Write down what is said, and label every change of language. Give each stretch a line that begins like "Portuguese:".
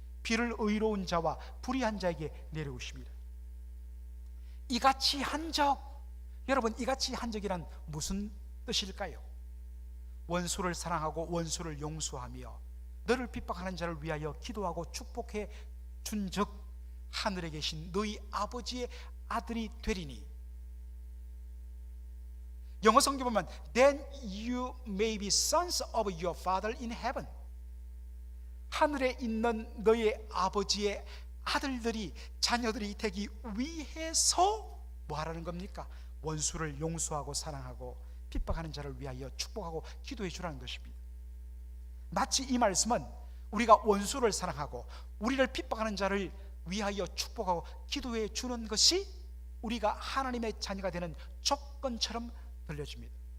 Korean: 비를 의로운 자와 불의한 자에게 내려오십니다. 이같이 한 적, 여러분, 이같이 한 적이란 무슨 뜻일까요? 원수를 사랑하고 원수를 용서하며 너를 핍박하는 자를 위하여 기도하고 축복해 준 적 하늘에 계신 너희 아버지의 아들이 되리니. 영어 성경 보면
English: Then you may be sons of your father in heaven.
Korean: 하늘에 있는 너의 아버지의 아들들이, 자녀들이 되기 위해서 뭐 하라는 겁니까? 원수를 용서하고 사랑하고 핍박하는 자를 위하여 축복하고 기도해 주라는 것입니다. 마치 이 말씀은 우리가 원수를 사랑하고 우리를 핍박하는 자를 위하여 축복하고 기도해 주는 것이 우리가 하나님의 자녀가 되는 조건처럼 들려집니다.